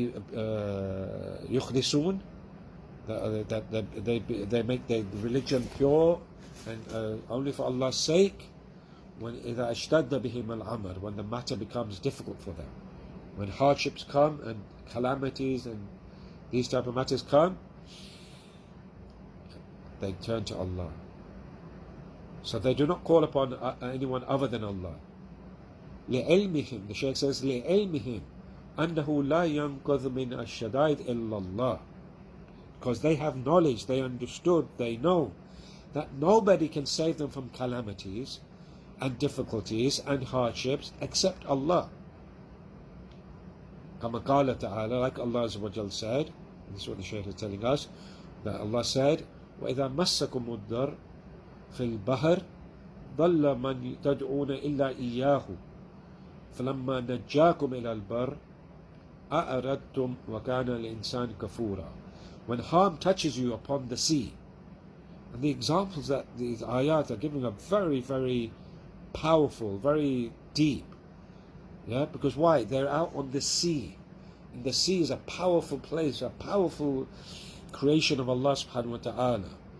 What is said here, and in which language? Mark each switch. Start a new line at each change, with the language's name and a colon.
English: يخلصون, that they make their religion pure and only for Allah's sake, when
Arabic: إذا اشتد بهم الأمر,
English: when the matter becomes difficult for them, when hardships come and calamities and these type of matters come, they turn to Allah. So they do not call upon anyone other than Allah.
Arabic: لعلمهم,
English: the Shaykh says,
Arabic: لعلمهم أنه لا ينقذ من الشدائد إلا الله.
English: Because they have knowledge, they understood, they know that nobody can save them from calamities and difficulties and hardships except Allah.
Arabic: كما قال تعالى,
English: like Allah Azza wa Jal said, this is what the Shaykh is telling us, that Allah said,
Arabic: وَإِذَا مَسَّكُمُ الضَّرُّ فِي الْبَحْرِ ضَلَّ مَنْ تَدْعُونَ إِلَّا إِيَّاهُ فَلَمَّا نَجَّاكُمْ إِلَى الْبَرِّ أَأَرَدْتُمْ وَكَانَ الْإِنسَانُ كَفُورًا.
English: When harm touches you upon the sea. And the examples that these ayat are giving are very, very powerful, very deep. Yeah, because why? They're out on the sea. And the sea is a powerful place, a powerful creation of Allah subhanahu wa ta'ala.